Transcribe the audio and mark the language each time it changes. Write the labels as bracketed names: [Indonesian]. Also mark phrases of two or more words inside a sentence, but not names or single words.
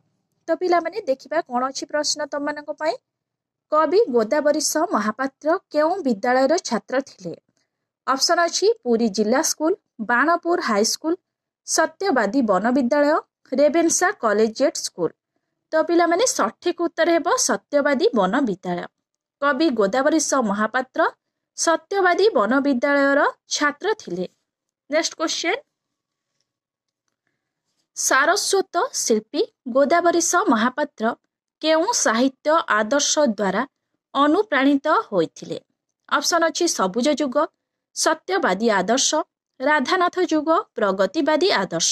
[Odia] ତୋ ପିଲା ମାନେ ଦେଖିବା କୋନ ଅଛି ପ୍ରଶ୍ନ ତମନକ ପଇ। କବି ଗୋଦାବରୀଶ ମହାପାତ୍ର କେଉ ବିଦ୍ୟାଳୟର ଛାତ୍ର ଥିଲେ। ଅପସନ ଅଛି ପୁରୀ ଜିଲା ସ୍କୁଲ, ବାଣପୁର ହାଇ ସ୍କୁଲ, ସତ୍ୟବାଦୀ ବନ ବିଦ୍ୟାଳୟ, ରେଭେନ୍ସା କଲେଜିଏଟ ସ୍କୁଲ। ତୋ ପିଲା ମାନେ ସଠିକ ଉତ୍ତର ହେବୋ ସତ୍ୟବାଦୀ ବନ ବିଦ୍ୟାଳୟ। କବି ଗୋଦାବରୀଶ ମହାପାତ୍ର ସତ୍ୟବାଦୀ ବନ ବିଦ୍ୟାଳୟର ଛାତ୍ର ଥିଲେ। [English] next question, [Odia] ସାରସ୍ୱତ ଶିଳ୍ପୀ ଗୋଦାବରୀଶ ମହାପାତ୍ର କେଉ ସାହିତ୍ୟ ଆଦର୍ଶ ଦ୍ୱାରା ଅନୁପ୍ରାଣିତ ହୋଇଥିଲେ। ଅପସନ ଅଛି ସବୁଜ ଯୁଗ, ସତ୍ୟବାଦୀ ଆଦର୍ଶ, ରାଧାନାଥ ଯୁଗ, ପ୍ରଗତିବାଦୀ ଆଦର୍ଶ।